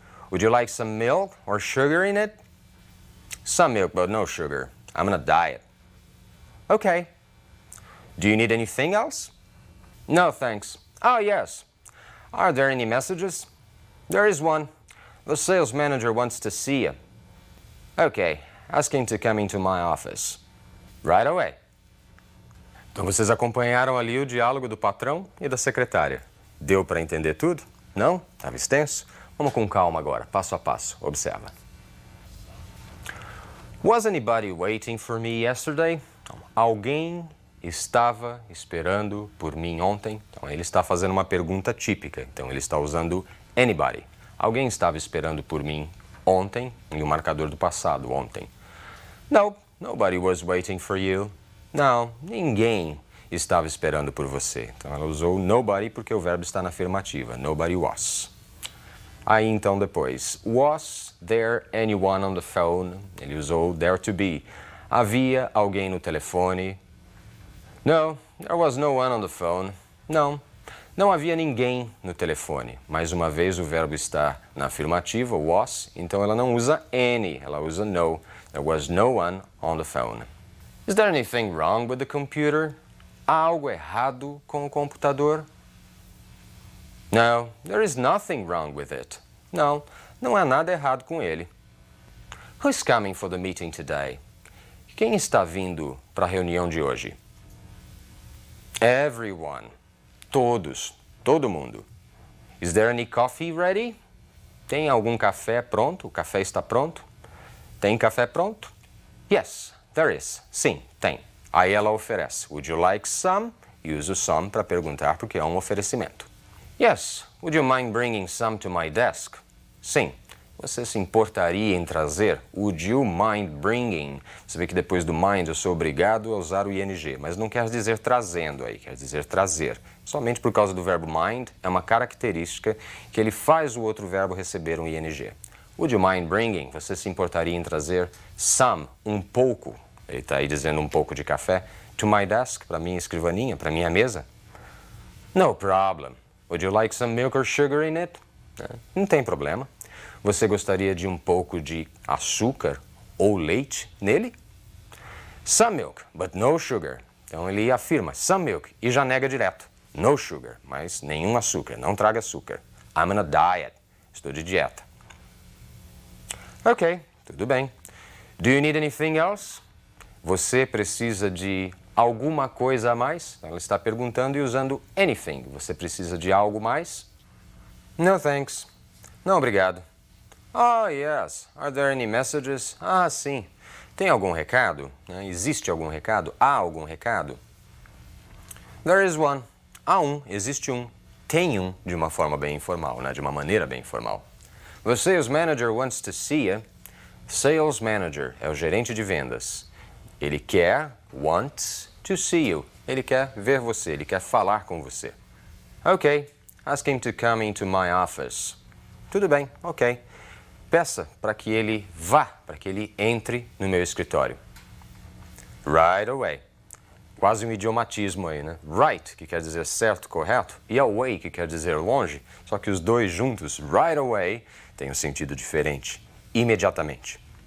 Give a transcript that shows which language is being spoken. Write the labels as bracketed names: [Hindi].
[English] Would you like some milk or sugar in it? Some milk, but no sugar. I'm on a diet. Okay. Do you need anything else? No, thanks. Oh, yes. Are there any messages? There is one. The sales manager wants to see you. Okay. Ask him to come into my office. Right away. [Portuguese] Então vocês acompanharam ali o diálogo do patrão e da secretária. Deu para entender tudo? Não? Estava extenso? Vamos com calma agora, passo a passo. Observa. [English] Was anybody waiting for me yesterday? [Portuguese] Alguém estava esperando por mim ontem? Então, ele está fazendo uma pergunta típica. Então, ele está usando anybody. Alguém estava esperando por mim ontem, e o marcador do passado, ontem. [English] No, nobody was waiting for you. [Portuguese] Não, ninguém estava esperando por você. Então, ela usou nobody porque o verbo está na afirmativa. [English] Nobody was. [Portuguese] Aí, então, depois. [English] Was there anyone on the phone? [Portuguese] Ele usou there to be. Havia alguém no telefone? [English] No, there was no one on the phone. [Portuguese] Não, não havia ninguém no telefone. Mais uma vez, o verbo está na afirmativa, was, então ela não usa any, ela usa no. [English] There was no one on the phone. Is there anything wrong with the computer? [Portuguese] Há algo errado com o computador? [English] No, there is nothing wrong with it. [Portuguese] Não, não há nada errado com ele. [English] Who's coming for the meeting today? [Portuguese] Quem está vindo para a reunião de hoje? Everyone. Todos. Todo mundo. [English] Is there any coffee ready? [Portuguese] Tem algum café pronto? O café está pronto? Tem café pronto? [English] Yes, there is. [Portuguese] Sim, tem. Aí ela oferece. [English] Would you like some? [Portuguese] E usa o some para perguntar porque é um oferecimento. [English] Yes, would you mind bringing some to my desk? [Portuguese] Sim. Você se importaria em trazer? [English] Would you mind bringing? [Portuguese] Você vê que depois do mind eu sou obrigado a usar o ing, mas não quer dizer trazendo aí, quer dizer trazer. Somente por causa do verbo mind é uma característica que ele faz o outro verbo receber um ing. Would you mind bringing? Você se importaria em trazer some, um pouco, ele está aí dizendo um pouco de café, to my desk, para minha escrivaninha, para minha mesa? [English] No problem. Would you like some milk or sugar in it? [Portuguese] Não tem problema. Você gostaria de um pouco de açúcar ou leite nele? [English] Some milk, but no sugar. [Portuguese] Então ele afirma some milk e já nega direto. No sugar, mas nenhum açúcar, não traga açúcar. [English] I'm on a diet. [Portuguese] Estou de dieta. Ok, tudo bem. [English] Do you need anything else? [Portuguese] Você precisa de alguma coisa a mais? Ela está perguntando e usando anything. Você precisa de algo mais? [English] No thanks. [Portuguese] Não, obrigado. [English] Oh, yes. Are there any messages? [Portuguese] Ah, sim. Tem algum recado? Existe algum recado? Há algum recado? [English] There is one. [Portuguese] Há um, existe um. Tem um, de uma forma bem informal, de uma maneira bem informal. [English] The sales manager wants to see you. [Portuguese] Sales manager é o gerente de vendas. Ele quer, wants, to see you. Ele quer ver você, ele quer falar com você. [English] Ok, ask him to come into my office. [Portuguese] Tudo bem, ok. Peça para que ele vá, para que ele entre no meu escritório. [English] Right away. [Portuguese] Quase um idiomatismo aí, né? Right, que quer dizer certo, correto, e away, que quer dizer longe, só que os dois juntos, right away, têm um sentido diferente. Imediatamente.